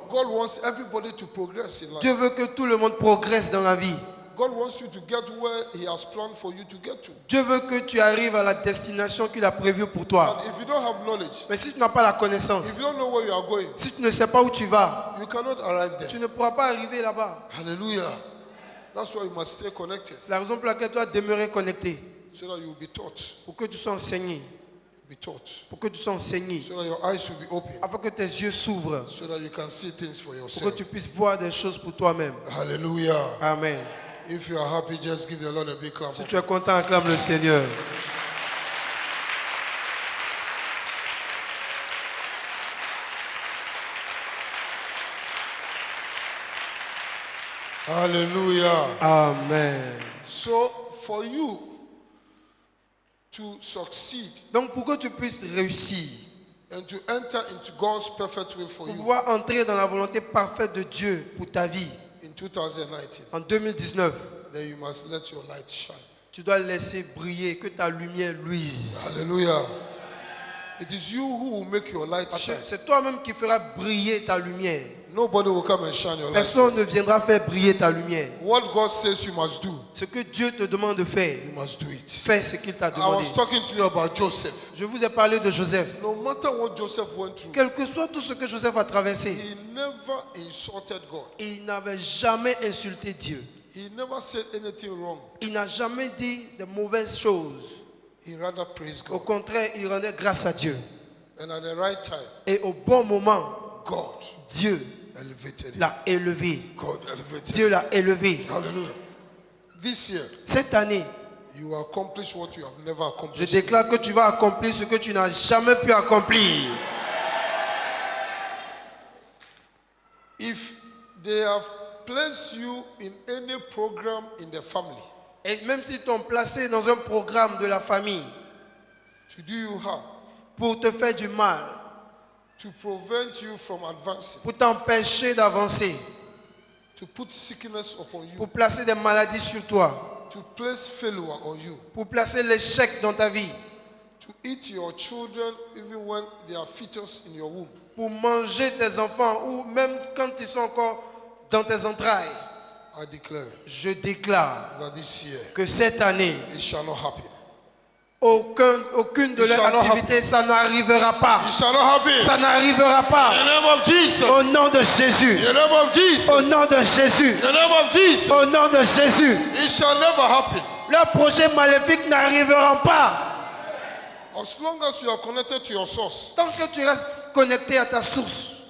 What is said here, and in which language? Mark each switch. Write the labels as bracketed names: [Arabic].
[English] God wants everybody to progress in life. [French] Dieu veut que tout le monde progresse dans la vie. [English] God wants you to get where he has planned for you to get to. [French] Dieu veut que tu arrives à la destination qu'il a prévue pour toi. [English] And if you don't have knowledge, [French] Mais si tu n'as pas la connaissance, [English] if you don't know where you are going, [French] si tu ne sais pas où tu vas, [English] you cannot arrive there. [French] tu ne pourras pas arriver là-bas. [English] Hallelujah. That's why you must stay connected [French] C'est la raison pour laquelle tu dois demeurer connecté. [English] so that you will be taught. [French] Pour que tu sois enseigné. [English] Be taught. [French] Pour que tu sois enseigné. [English] So that your eyes will be open. [French] Afin que tes yeux s'ouvrent. [English] So that you can see things for [French] Pour que [English] yourself. [French] tu puisses voir des choses pour toi-même. [English] Hallelujah. Amen. If you are happy, just give the Lord a big clap. [French] Si tu es content, acclame le Seigneur. [English] Hallelujah. Amen. So for you to succeed [French] Donc pour que tu puisses réussir, [English] and to enter into God's perfect will for [French] pour [English] you [French] pouvoir entrer dans la volonté parfaite de Dieu pour ta vie [English] in 2019, [French] en 2019, [English] then you must let your light shine. [French] tu dois laisser briller, que ta lumière luise. [English] Hallelujah. It is you who will make your light [French] Parce que [English] shine. [French] c'est toi-même qui feras briller ta lumière. [English] Nobody will come and shine your light. [French] Personne ne viendra faire briller ta lumière. [English] What God says you must do, [French] Ce que Dieu te demande de faire, [English] you must do it. [French] fais ce qu'il t'a [English] I [French] demandé. [English] was talking to you about Joseph. [French] Je vous ai parlé de Joseph. [English] No matter what Joseph went through, [French] Quel que soit tout ce que Joseph a traversé, [English] he never insulted God. [French] il n'avait jamais insulté Dieu. [English] He never said anything wrong. [French] Il n'a jamais dit de mauvaises choses. [English] He rather praised [French] Au [English] God. [French] contraire, il rendait grâce à Dieu. [English] And at the right time, [French] Et au bon moment, [English] God [French] Dieu [English] elevated him. [French] l'a élevé. [English] God elevated [French] Dieu [English] him. [French] l'a élevé. [English] Hallelujah. This year, [French] Cette année, [English] you will accomplish what you have never [French] je [English] accomplished. [French] déclare que tu vas accomplir ce que tu n'as jamais pu accomplir. [English] If they have placed you in any program in the family [French] Et même s'ils t'ont placé dans un programme de la famille [English] to do you harm, [French] pour te faire du mal, [English] to prevent you from advancing, [French] pour t'empêcher d'avancer, [English] to put sickness upon you, [French] pour placer des maladies sur toi, [English] to place failure on you, [French] pour placer l'échec dans ta vie, [English] to eat your children even when they are fetus in your womb, [French] pour manger tes enfants ou même quand ils sont encore dans tes entrailles. [English] I declare [French] Je déclare [English] that this year [French] que cette année, [English] it shall not happen. [French] Aucune de [English] It [French] leurs [English] shall not [French] activités, ça n'arrivera pas. [English] It shall not happen. [French] Ça n'arrivera [English] In the [French] pas. [English] name of Jesus. [French] Au nom de Jésus. [English] In the name of Jesus. [French] Au nom de Jésus. [English] In the name of Jesus. [French] Au nom de Jésus. [English] It shall never happen. [French] Leurs projets maléfiques n'arriveront pas. [English] As long as you are connected to your source, [French] Tant que tu restes connecté à ta source,